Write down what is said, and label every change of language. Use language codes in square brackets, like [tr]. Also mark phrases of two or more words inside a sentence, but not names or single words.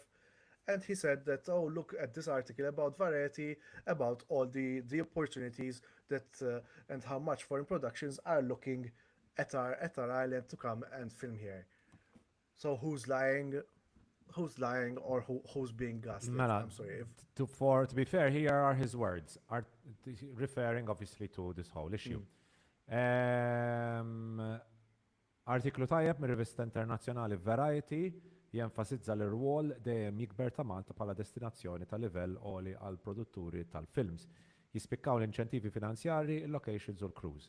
[en] And he said that, oh, look at this article about Variety, about all the opportunities that and how much foreign productions are looking at our island to come and film here. So who's lying? Who's lying, or who's being gaslit? [mt] Mela, [en] I'm sorry. If to be fair, here are his words, referring obviously to this whole issue. [mt] Um, Artiklu tajjeb mir rivista internazzjonali Variety jenfasizza l-rwol dejjem jikber ta' Malta bħala destinazzjoni ta' livell għoli għal produtturi tal-films. Jispikkaw l-inċentivi finanzjari, il-locations u l-crews.